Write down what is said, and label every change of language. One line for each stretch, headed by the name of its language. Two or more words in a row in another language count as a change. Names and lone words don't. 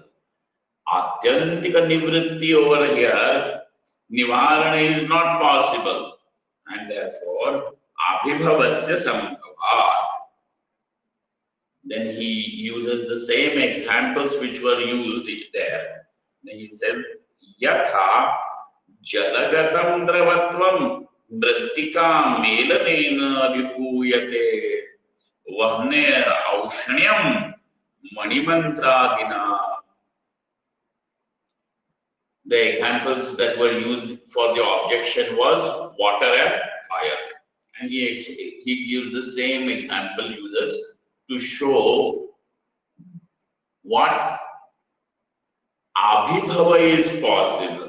Sanskrit: Atyantika nivritti
English: over here, nivarana is not possible. And therefore,
Sanskrit: abhibhavasya sambhava.
English: Then he uses the same examples which were used there. Then he said,
Sanskrit: Yatha jalagatam dravatvam mrittika melanena vibhuyate vahner aushnyam manimantradina.
English: The examples that were used for the objection was water and fire. And he gives the same example uses to show what Abhibhava is possible.